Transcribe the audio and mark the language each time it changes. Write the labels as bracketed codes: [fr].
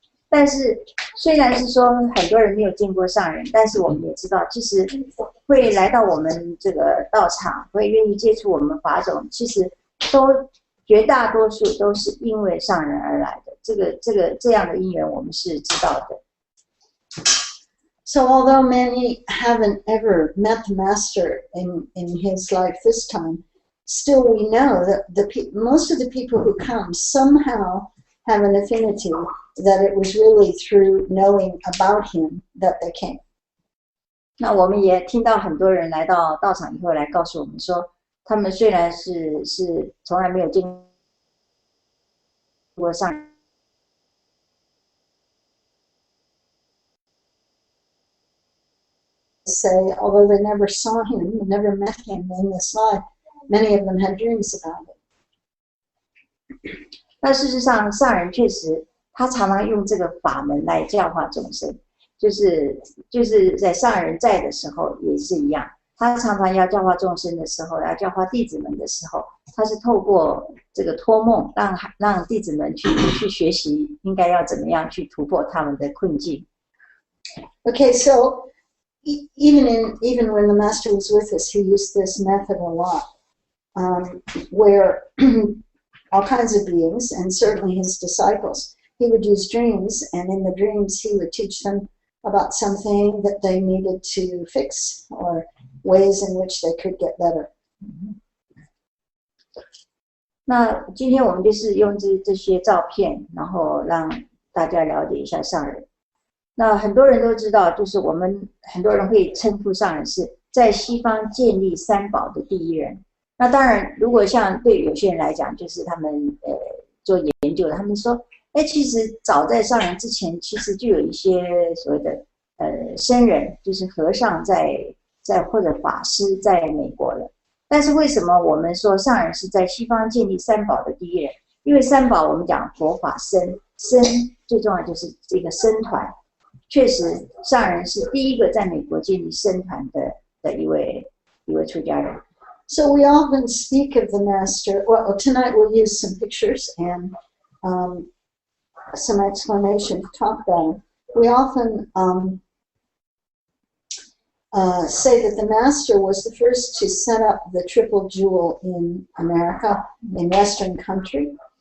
[zh] 但是虽然是说很多人没有见过上人，但是我们也知道，其实会来到我们这个道场，会愿意接触我们法种，其实绝大多数都是因为上人而来的。这样的因缘我们是知道的。 [en] So although many haven't ever met the master in his life this time, still we know that most of the people who come somehow have an affinity that it was really through knowing about him that they came. [zh] 那我们也听到很多人来到道场以后来告诉我们说，他们虽然是从来没有见过上人， [en] say, although they never saw him, never met him in this life, many of them had dreams about it. [zh] 但事实上，上人确实他常常用这个法门来教化众生，就是在上人在的时候也是一样，他常常要教化众生的时候，要教化弟子们的时候，他是透过这个托梦，让弟子们去学习应该要怎么样去突破他们的困境。 [en] Okay, so even when the master was with us, he used this method a lot, where all kinds of beings, and certainly his disciples, he would use dreams, and in the dreams he would teach them about something that they needed to fix or ways in which they could get better. [zh] 那今天我们就是用这些照片，然后让大家了解一下上人。那很多人都知道，就是我们很多人会称呼上人是在西方建立三宝的第一人。那当然，如果像对有些人来讲，就是他们做研究的，他们说，其实早在上人之前，其实就有一些所谓的僧人，就是和尚在或者法师在美国了。但是为什么我们说上人是在西方建立三宝的第一人？因为三宝我们讲佛法僧最重要就是这个僧团。确实，上人是第一个在美国建立僧团的一位出家人。 [en] So we often speak of the master. Well, tonight we'll use some pictures and some explanation to talk about him. We often say that the master was the first to set up the triple jewel in America, in Western country.